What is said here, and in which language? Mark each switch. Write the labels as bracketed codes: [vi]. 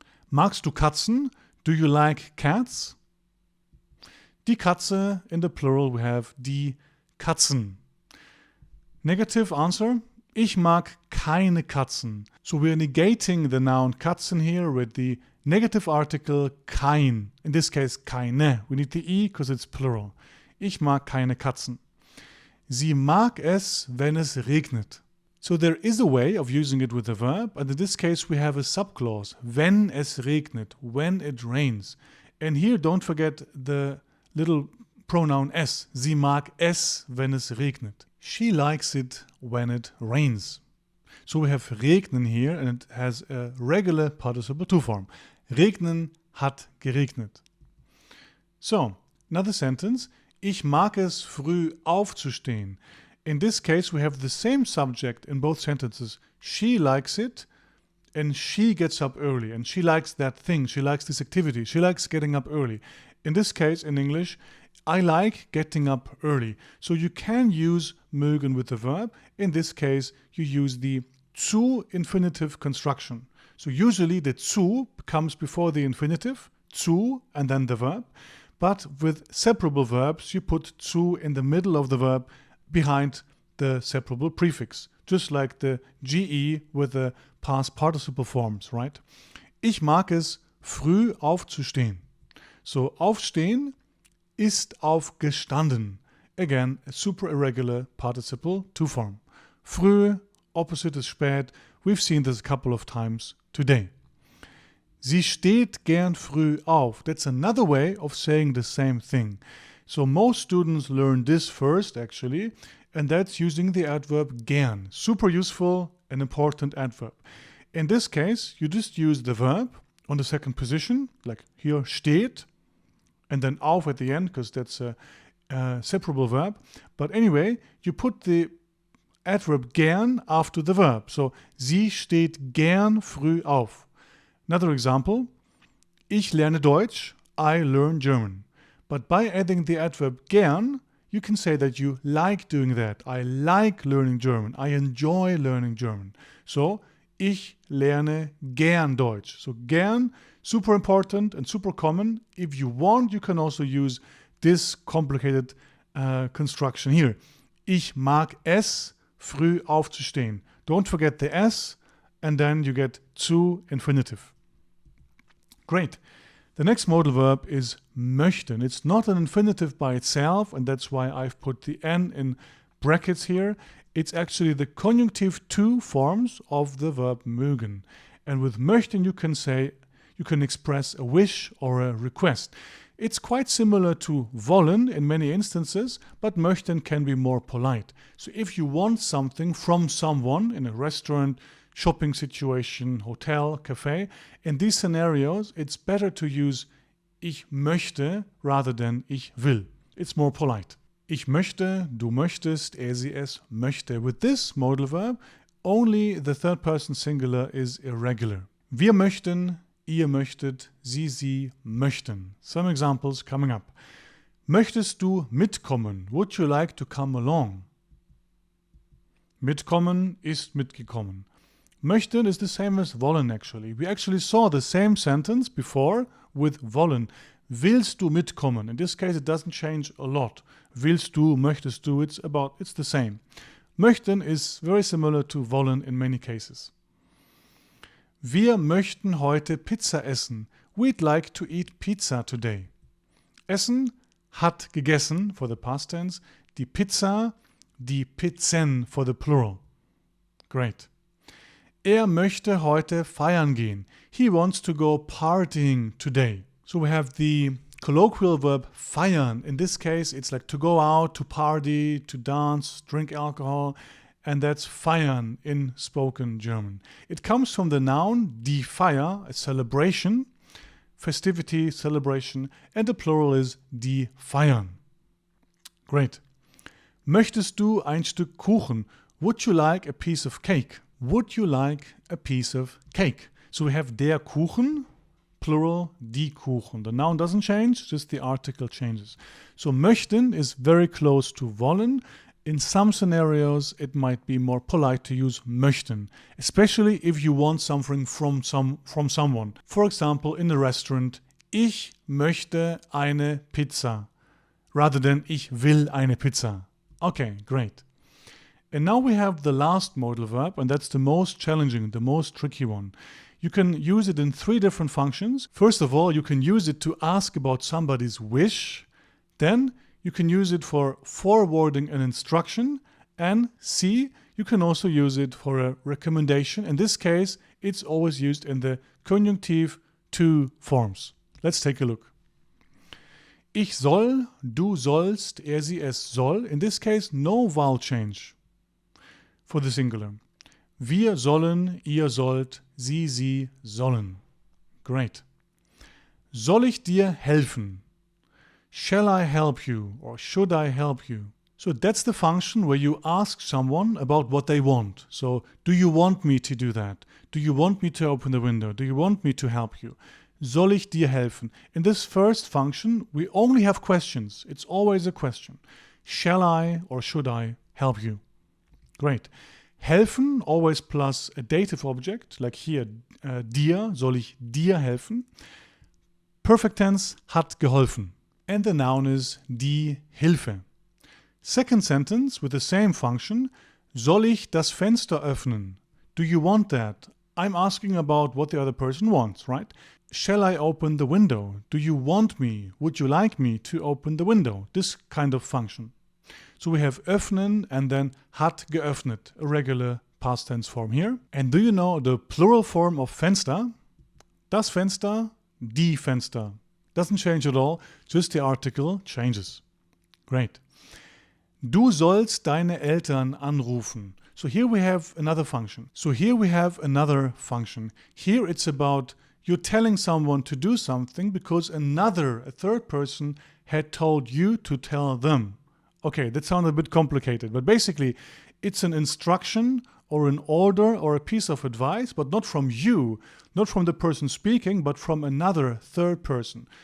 [de] Magst du Katzen? [en] Do you like cats? Die Katze, in the plural, we have die Katzen. Negative answer. [de] Ich mag keine Katzen. [en] So we're negating the noun Katzen here with the negative article kein. In this case, keine. We need the E because it's plural. [de] Ich mag keine Katzen. Sie mag es, wenn es regnet. [en] So there is a way of using it with a verb, and in this case we have a subclause, [de] wenn es regnet, [en] when it rains. And here don't forget the little pronoun es. [de] Sie mag es, wenn es regnet. [en] She likes it when it rains. So we have regnen here, and it has a regular participle to form. [de] Regnen hat geregnet. [en] So, another sentence. [de] Ich mag es, früh aufzustehen. [en] In this case, we have the same subject in both sentences. She likes it, and she gets up early, and she likes that thing. She likes this activity. She likes getting up early. In this case, in English, I like getting up early. So you can use mögen with the verb. In this case, you use the zu infinitive construction. So usually the zu comes before the infinitive, zu, and then the verb. But with separable verbs, you put zu in the middle of the verb behind the separable prefix, just like the ge with the past participle forms, right? [de] Ich mag es, früh aufzustehen. [en] So [de] aufstehen ist aufgestanden. [en] Again, a super irregular participle to form. Früh, opposite is spät. We've seen this a couple of times today. [de] Sie steht gern früh auf. [en] That's another way of saying the same thing. So most students learn this first, actually, and that's using the adverb gern. Super useful and important adverb. In this case, you just use the verb on the second position, like here steht, and then auf at the end, because that's a separable verb. But anyway, you put the adverb gern after the verb. [de] So, sie steht gern früh auf. [en] Another example, [de] ich lerne Deutsch, [en] I learn German. But by adding the adverb gern, you can say that you like doing that. I like learning German. I enjoy learning German. [de] So, ich lerne gern Deutsch. [en] So, gern, super important and super common. If you want, you can also use this complicated construction here. [de] Ich mag es, früh aufzustehen. [en] Don't forget the s, and then you get zu infinitive. Great. The next modal verb is möchten. It's not an infinitive by itself, and that's why I've put the n in brackets here. It's actually the conjunctive to forms of the verb mögen. And with möchten you can express a wish or a request. It's quite similar to wollen in many instances, but möchten can be more polite. So if you want something from someone in a restaurant, shopping situation, hotel, cafe, in these scenarios, it's better to use ich möchte rather than ich will. It's more polite. [de] Ich möchte, du möchtest, er, sie, es möchte. [en] With this modal verb, only the third person singular is irregular. [de] Wir möchten, ihr möchtet, sie möchten. [en] Some examples coming up. [de] Möchtest du mitkommen? [en] Would you like to come along? [de] Mitkommen ist mitgekommen. [en] Möchten is the same as wollen actually. We actually saw the same sentence before with wollen. [de] Willst du mitkommen? [en] In this case it doesn't change a lot. [de] Willst du, möchtest du, [en] it's the same. Möchten is very similar to wollen in many cases. [de] Wir möchten heute Pizza essen. [en] We'd like to eat pizza today. [de] Essen, hat gegessen [en] for the past tense. Die Pizza, die Pizzen for the plural. Great. [de] Er möchte heute feiern gehen. [en] He wants to go partying today. So we have the colloquial verb feiern. In this case, it's like to go out, to party, to dance, drink alcohol. And that's feiern in spoken German. It comes from the noun die Feier, a celebration, festivity, celebration, and the plural is die Feiern. Great. [de] Möchtest du ein Stück Kuchen? [en] Would you like a piece of cake? Would you like a piece of cake? So we have der Kuchen, plural, die Kuchen. The noun doesn't change, just the article changes. So möchten is very close to wollen. In some scenarios, it might be more polite to use möchten, especially if you want something from someone. For example, in a restaurant, [de] ich möchte eine Pizza, [en] rather than [de] ich will eine Pizza. [en] Okay, great. And now we have the last modal verb, and that's the most challenging, the most tricky one. You can use it in 3 different functions. First of all, you can use it to ask about somebody's wish. Then you can use it for forwarding an instruction. And C, You can also use it for a recommendation. In this case, it's always used in the Konjunktiv 2 forms. Let's take a look. [de] Ich soll, du sollst, er, sie, es soll. [en] In this case, no vowel change for the singular. [de] Wir sollen, ihr sollt, sie sollen. [en] Great. [de] Soll ich dir helfen? [en] Shall I help you or should I help you? So that's the function where you ask someone about what they want. So, do you want me to do that? Do you want me to open the window? Do you want me to help you? [de] Soll ich dir helfen? [en] In this first function, we only have questions. It's always a question. Shall I or should I help you? Great. Helfen, always plus a dative object, like here, dir, [de] soll ich dir helfen? [en] Perfect tense, [de] hat geholfen. [en] And the noun is die Hilfe. Second sentence with the same function, [de] soll ich das Fenster öffnen? [en] Do you want that? I'm asking about what the other person wants, right? Shall I open the window? Do you want me? Would you like me to open the window? This kind of function. So we have öffnen and then hat geöffnet, a regular past tense form here. And do you know the plural form of Fenster? [de] Das Fenster, die Fenster. [en] Doesn't change at all, just the article changes. Great. [de] Du sollst deine Eltern anrufen. [en] So here we have another function. Here it's about you're telling someone to do something because a third person had told you to tell them. Okay, that sounds a bit complicated, but basically it's an instruction or an order or a piece of advice, but not from you, not from the person speaking, but from another third person.